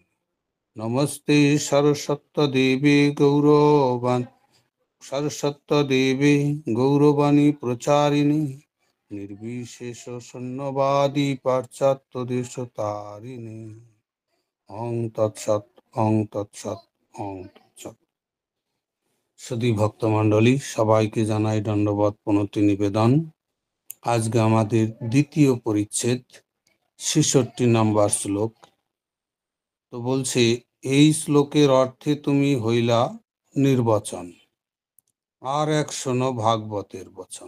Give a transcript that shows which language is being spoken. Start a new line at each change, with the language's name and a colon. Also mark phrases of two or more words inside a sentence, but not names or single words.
Sanskrit: नमस्ते सरस्वती गौरवाणी प्रचारिणे निर्विशेष शून्यवादी पाश्चात्यदेशतारिणे। ओं तत्सत् ओं तत्सत् ओं तत्सत्।
Bangla: সুধী ভক্তমণ্ডলী, সবাইকে জানাই দণ্ডবত প্রণতি নিবেদন। আজকে আমাদের দ্বিতীয় পরিচ্ছেদ ৬৬ নম্বর শ্লোক। তো বলছে, এই শ্লোকের অর্থে তুমি হইলা নির্বচন, আর এক শোনো ভাগবতের বচন।